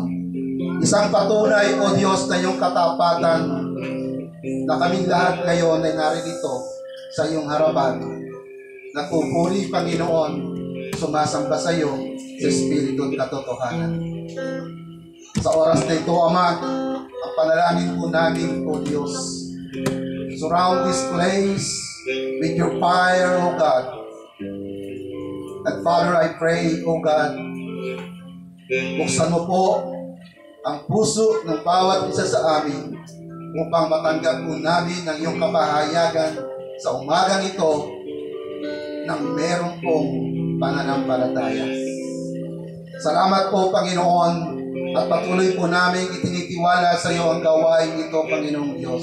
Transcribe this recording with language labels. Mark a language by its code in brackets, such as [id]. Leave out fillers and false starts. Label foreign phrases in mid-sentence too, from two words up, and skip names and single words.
[tl] Isang patunay, O Diyos, na iyong katapatan na kaming lahat ngayon ay naririto sa iyong harapan. Nagpupuri, Panginoon, sumasamba sa iyo sa Espiritu at katotohanan. Sa oras na ito, Ama, ang panalangin po namin, O Diyos, [en] surround this place with your fire, O God. And Father, I pray, O God, [tl] buksan mo po ang puso ng bawat isa sa amin upang matanggap po namin ang iyong kapahayagan sa umagang ito ng meron pong pananampalataya. Salamat po, Panginoon, at patuloy po namin itinitiwala sa iyo ang gawain ito, Panginoong Diyos.